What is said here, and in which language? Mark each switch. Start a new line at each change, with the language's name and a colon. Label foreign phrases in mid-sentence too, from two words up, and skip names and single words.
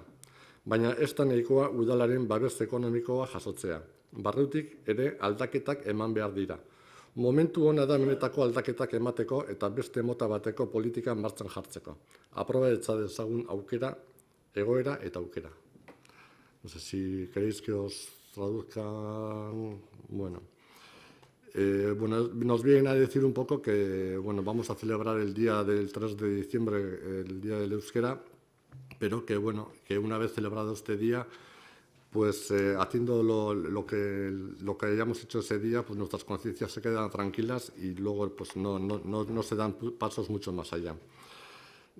Basque: Baina ez da nahikoa udalaren babes ekonomikoa jasotzea. Barrutik ere aldaketak eman behar dira. Momentu hona da benetako aldaketak emateko eta beste mota bateko politika martxan jartzeko. Aprobaetza dezagun aukera, egoera eta aukera.
Spanish: No sé si queréis que os traduzcan. Bueno, nos viene a decir un poco que vamos a celebrar el día del 3 de diciembre, el Día del Euskera, pero que una vez celebrado este día, pues haciendo lo que hayamos hecho ese día, pues nuestras conciencias se quedan tranquilas y luego pues no se dan pasos mucho más allá.